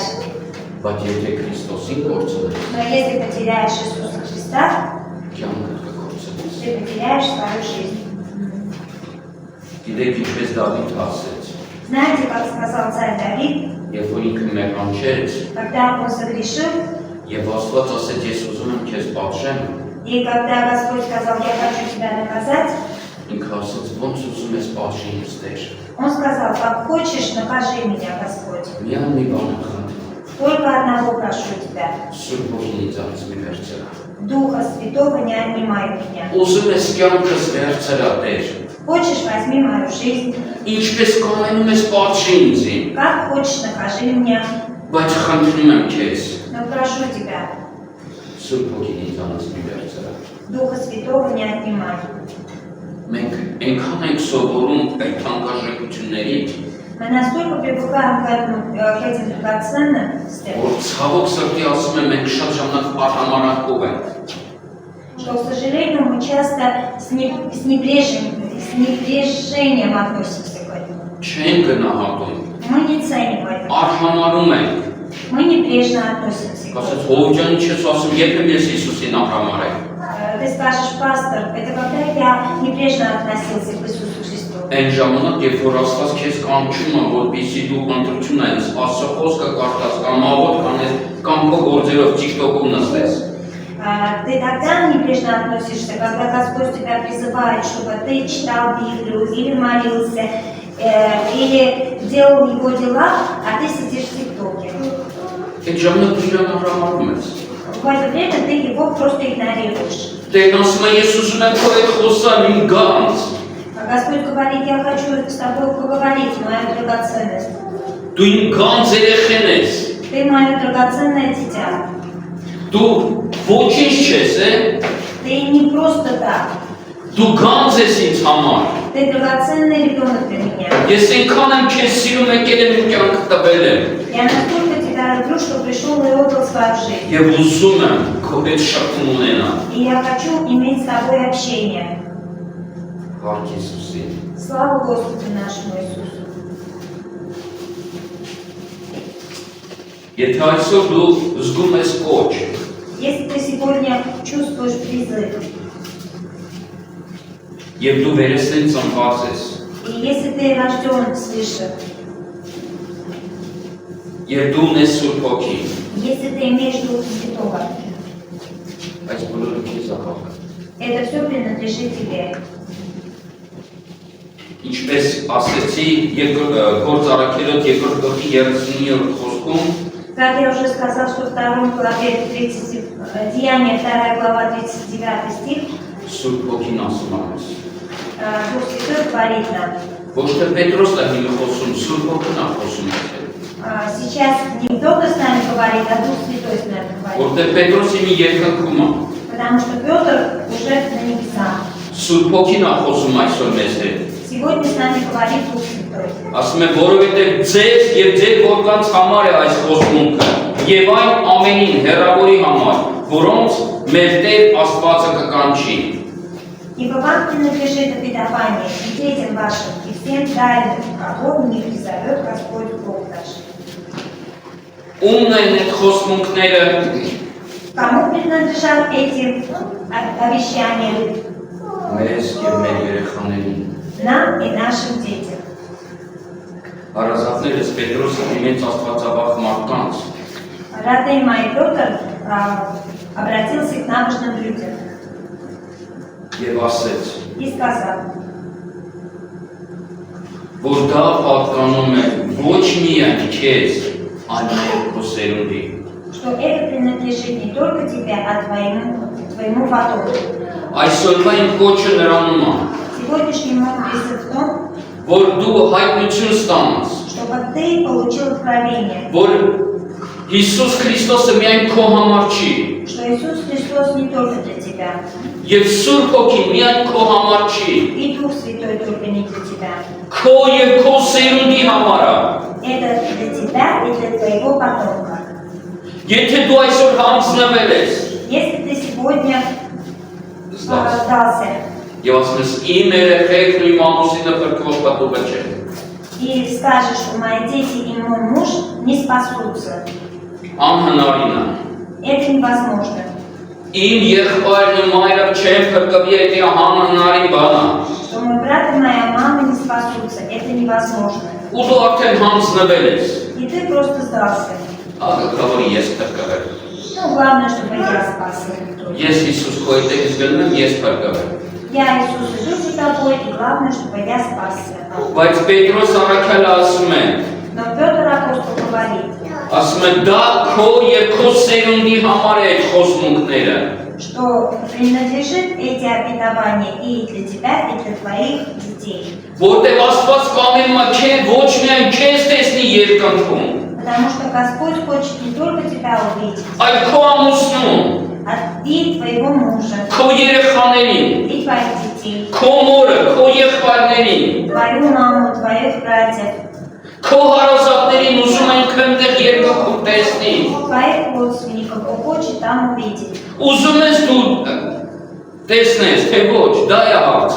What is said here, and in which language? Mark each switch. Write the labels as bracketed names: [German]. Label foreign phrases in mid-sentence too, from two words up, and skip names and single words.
[Armenian] Բայց եթե Քրիստոսին կորցնես, [Russian] Но если потеряешь Иисуса Христа, [Armenian] կյանքը կկորցնես։ [Russian] ты потеряешь свою жизнь. [Armenian] Գիտեք ինչպես Դավիթ ասեց, [Russian] Знаете, как сказал царь Давид, [Armenian] երբ որ ինքը մեղանչեց, [Russian] когда он согрешил, [Armenian] եւ Աստված ասեց, ես ուզում եմ քեզ պատժեմ, [Russian] и когда Господь сказал, я хочу тебя наказать, [Armenian] ինքը ասեց, ոնց ուզում ես պատժի ինձ Տեր։ [Russian] он сказал, как хочешь, накажи меня, Господь. [Armenian] Միայն մի բան եմ խնդրում, [Russian] Только одного прошу тебя, [Armenian] Սուրբ Ոգին ինձանից մի վերցրա։ [Russian] Духа Святого не отнимай у меня. [Armenian] Ուզում ես կյանքս վերցրա Տեր։ [Russian] Хочешь, возьми мою жизнь, [Armenian] Ինչպես կանենում ես պատժի ինձին, [Russian] как хочешь, накажи меня, [Armenian] բայց խնդրում եմ քեզ, [Russian] но прошу тебя, [Armenian] Սուրբ Ոգին ինձանից մի վերցրա։ [Russian] Духа Святого не отнимай. [Armenian] Մենք այնքան ենք սովորում այդ թանկարժեքությունների, [Russian] Мы настолько привыкаем к этим драгоценностям, [Armenian] որ ցավոք սրտի ասում եմ, մենք շատ ժամանակ արհամարհանքով ենք։ [Russian] что, к сожалению, мы часто с небрежением относимся к этому. [Armenian] Չենք գնահատում, [Russian] Мы не ценим это. [Armenian] արհամարհում ենք։ [Russian] Мы небрежно относимся к [Armenian] Ասած [Russian] этому. [Armenian] Հովջանի չես ասում, երբ եմ ես Հիսուսին արհամարհել։ [Russian] Ты скажешь, пастор, это когда я небрежно относился к Иисусу Христу. [Armenian] Այն ժամանակ, երբ որ Աստված քեզ կանչում է, որպեսզի դու ընտրություն անես, Աստծո խոսքը կարդաս, կամ աղոտ կանես, կամ քո գործերով TikTok-ում նստես։ [Russian] Ты тогда небрежно относишься, когда Господь тебя призывает, чтобы ты читал Библию, или молился, или делал его дела, а ты сидишь в ТикТоке. [Armenian] Այդ ժամանակ դու իրան արհամարհում ես։ [Russian] В это время ты его просто игнорируешь. [Armenian] Տերն ասում է, ես ուզում եմ քո հետ խոսալ իմ գանձ։ [Russian] А Господь говорит, я хочу с тобой поговорить, моя драгоценность. [Armenian] Դու իմ գանձ երեխեն ես։ [Russian] Ты мое драгоценное дитя. [Armenian] Դու ոչինչ չես, [Russian] Ты не просто так. [Armenian] Դու գանձ ես ինձ համար։ [Russian] Ты драгоценный ребенок для меня. [Armenian] Ես այնքան եմ քեզ սիրում, եկել եմ իմ կյանքը տվել եմ։ [Russian] Я настолько тебя люблю, что пришел и отдал свою жизнь. [Armenian] Եվ ուզում եմ քո հետ շփում ունենալ։ [Russian] И я хочу иметь с тобой общение. [Armenian] Հարկ Հիսուսին։ [Russian] Слава Господу нашему Иисусу. [Armenian] Եթե այսօր դու զգում ես կոչ, [Russian] Если ты сегодня чувствуешь призыв, [Armenian] եւ դու վերստին ծնված ես, [Russian] и если ты рожден свыше, [Armenian] եւ դու ունես Սուրբ Հոգին, [Russian] если ты имеешь Духа Святого, [Armenian] այս բոլորը քեզ է հաղթ։ [Russian] это все принадлежит тебе. [Armenian] Ինչպես ասեցի, Գործ առաքելոց 2 գլխի 39-րդ խոսքում, [Russian] Как я уже сказал, что в 2 главе 30, Деяния 2 глава 39 стих, [Armenian] Սուրբ Հոգին ասում է մեզ։ [Russian] Дух Святой говорит нам, [Armenian] Ոչ թե Պետրոսն է հիմա խոսում, Սուրբ Հոգին է խոսում է։ [Russian] сейчас не кто-то с нами говорит, а Дух Святой с нами говорит. [Armenian] Որտեղ Պետրոսի մի երկնքում է, [Russian] Потому что Петр уже на небесах. [Armenian] Սուրբ Հոգին է խոսում այսօր մեզ հետ։ [Russian] Сегодня с нами говорит Дух Святой. [Armenian] Ասում է, որովհետև ձեզ եւ ձեր որդկանց համար է այս խոստումքը, եւ այն ամենին հեռավորի համար, որոնց մեր Տեր Աստվածը կկանչի։ [Russian] Ибо вам принадлежит обетование и детям вашим, и всем дальним, кого не призовет Господь Бог наш. [Armenian] Ումն են այդ խոսմունքները, [Russian] Кому принадлежат эти обещания? [Armenian] մեզ և մեր երեխաներին։ [Russian] Нам и нашим детям. [Armenian] Հարազատներս Պետրոսը դիմեց աստվածավախ մարդկանց, [Russian] Родной мой Петр обратился к набожным людям [Armenian] և ասեց, [Russian] и сказал, [Armenian] որ դա պատկանում է ոչ միայն քեզ, այլ նաև քո սերունդի։ [Russian] что это принадлежит не только тебе, а твоему потомку. [Armenian] Այսօրվա իմ կոչը նրանում է, [Russian] Сегодняшний мой призыв в том, [Armenian] որ դու հայտնություն ստանաս, [Russian] чтобы ты получил откровение, [Armenian] որ Հիսուս Քրիստոսը միայն քո համար չի, [Russian] что Иисус Христос не только для тебя, [Armenian] և Սուրբ Հոգին միայն քո համար չի, [Russian] и Дух Святой только не для тебя. [Armenian] քո և քո սերունդի համար է։ [Russian] Это для тебя и для твоего потомка. [Armenian] Եթե դու այսօր հանձնվել ես, [Russian] Если ты сегодня [Armenian] զգաս, [Russian] сдался [Armenian] և ասում ես իմ երեխեքն ու իմ ամուսինը փրկվող պատուղը չէ, [Russian] и скажешь, что мои дети и мой муж не спасутся, [Armenian] անհնարին է։ [Russian] это невозможно. [Armenian] Իմ եղբայրն ու մայրը չեն փրկվի, դա անհնարին բան է։ [Russian] Что мой брат и моя мама не спасутся, это невозможно. [Armenian] Ու դու արդեն հանձնվել ես, [Russian] И ты просто сдался. [Armenian] աղքավոր ես փրկվել։ [Russian] Ну, главное, чтобы я спасся. [Armenian] Ես Հիսուս քո հետ ես գնում եմ, ես փրկվել։ [Russian] Я, Иисус, иду за тобой, и главное, чтобы я спасся. [Armenian] Բայց Պետրոս առաքյալը ասում է, [Russian] Но Петр апостол говорит, [Armenian] ասում է դա քո եւ քո սերունդի համար է այդ խոսմունքները, [Russian] что принадлежит эти обетования и для тебя, и для твоих детей. [Armenian] որտեղ Աստված կամենում է քեզ ոչ միայն քեզ տեսնի երկնքում, [Russian] Потому что Господь хочет не только тебя увидеть, [Armenian] այլ քո ամուսնուն, [Russian] и твоего мужа, [Armenian] քո երեխաներին, [Russian] и твоих детей, [Armenian] քո մորը, քո եղբայրներին, [Russian] твою маму, твоих братьев, [Armenian] քո հարազատներին ուզում են քնտեղ երկնքում տեսնի, [Russian] твоих родственников, кто хочет там увидеть. [Armenian] ուզում ես դու տեսնես, թե ոչ, դա է հարցը,